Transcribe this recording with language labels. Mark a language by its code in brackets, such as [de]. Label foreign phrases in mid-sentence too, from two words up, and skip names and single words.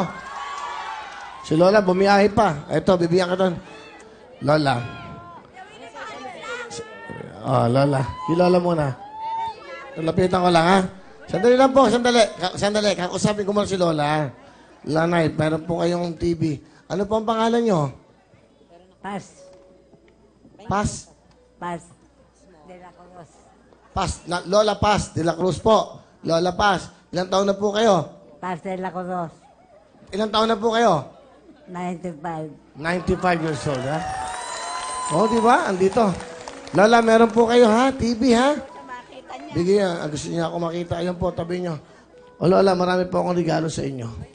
[tl] Si Lola, bumiyahe pa. Ito, bibigyan ka doon. Lola. Lola. Si Lola muna. Lapitan ko lang, ha? Sandali lang po, sandali. Sandali, kakusapin ko muna si Lola. Lanay, meron po kayong TV. Ano po ang pangalan nyo? Paz. Paz? Paz. De la Cruz. Paz. Lola Paz de la Cruz po. Lola Paz. Ilang taon na po kayo? Paz de la Cruz. Ilang taon na po kayo? 95. 95 [en] years old, [tl] ha? Oo, di ba? Andito. Lola, meron po kayo, ha? TV, ha? Bigyan. Gusto niya ako makita. Ayan po, tabi niyo. O, Lola, marami po akong regalo sa inyo.